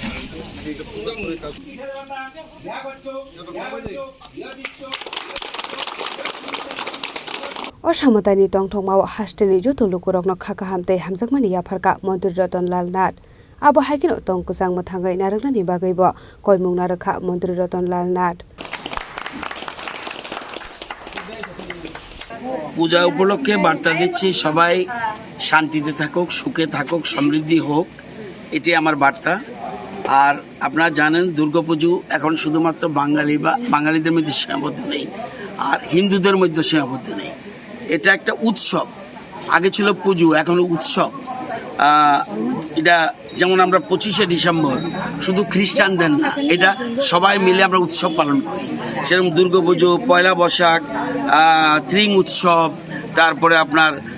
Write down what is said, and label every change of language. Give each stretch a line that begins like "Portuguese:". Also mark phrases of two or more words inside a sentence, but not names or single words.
Kok Borok: OsaMwtai ni tongthok maw Hatini joto lukurok no khaka hamtei hamjakmani yafarka Mantri Ratan Nath Abo haikino tong kusang mathangai naraknani bagaibo koimung narakha Mantri Ratan Nath
Bangla: পূজা উপলক্ষে বার্তা দিচ্ছি সবাই শান্তিতে থাকুক সুখে থাকুক সমৃদ্ধি হোক এটাই আমার বার্তা আর আপনারা জানেন দুর্গাপূজা এখন শুধুমাত্র বাঙালিদের মধ্যে সীমাবদ্ধ নেই আর হিন্দুদের মধ্যে সীমাবদ্ধ নেই এটা একটা উৎসব আগে ছিল পুজো এখন উৎসব এটা যেমন আমরা 25শে ডিসেম্বর শুধু খ্রিস্টানদের না এটা সবাই মিলে আমরা উৎসব পালন করি সেরকম দুর্গাপুজো পয়লা বৈশাখ ত্রিং উৎসব তারপরে আপনার